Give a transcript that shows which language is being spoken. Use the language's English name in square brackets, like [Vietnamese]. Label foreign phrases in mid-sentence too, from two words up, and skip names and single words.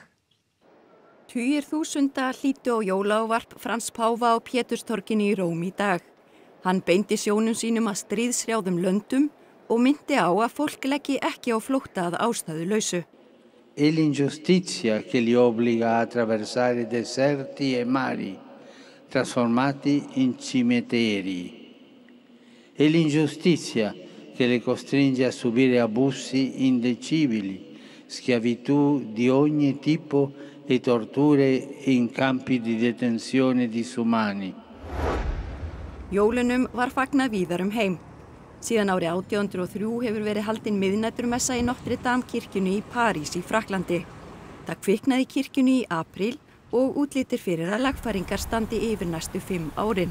[Icelandic] Tugir þúsunda hlýddu á jólaávarp Frans páfa á Péturstorginu í Róm í dag. Hann beindi sjónum sínum að stríðshrjáðum löndum og myndi á að fólk leggi ekki á flótta að ástæðulausu. [Italian] È l'ingiustizia che li obbliga a attraversare deserti e mari, trasformati in cimiteri. È l'ingiustizia che le costringe a subire abusi indecibili, schiavitù di ogni tipo e torture in campi di detenzione disumani. [Icelandic] Jólunum var fagnað víðar heim. Síðan árið 1803 hefur verið haldin miðnæturmessa í Notre Dame kirkjunni í París í Frakklandi. Það kviknaði í kirkjunni í apríl og útlítir fyrir að lagfæringar standi yfir næstu 5 árin.